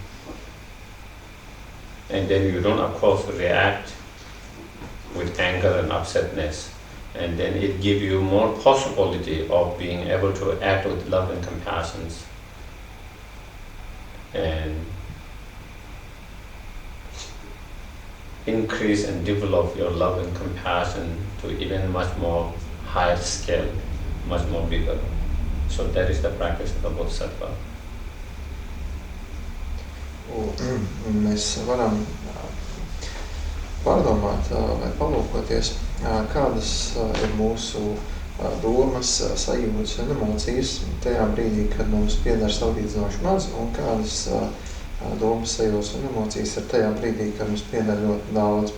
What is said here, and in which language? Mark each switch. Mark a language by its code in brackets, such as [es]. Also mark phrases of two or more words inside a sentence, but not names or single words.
[en] then you don't of course react with anger and upsetness, and then it gives you more possibility of being able to act with love and compassion, and increase and develop your love and compassion to even much more higher scale, much more bigger. So that is the practice of the Bodhisattva. [lv] Mēs varam pārdomāt vai palūkoties, kādas ir mūsu domas, sajūtas un emocijas tajā brīdī, kad mums pieder salīdzinoši maz, un kādas domas, sajūtas un emocijas ir tajā brīdī, kad mums pieder ļoti daudz.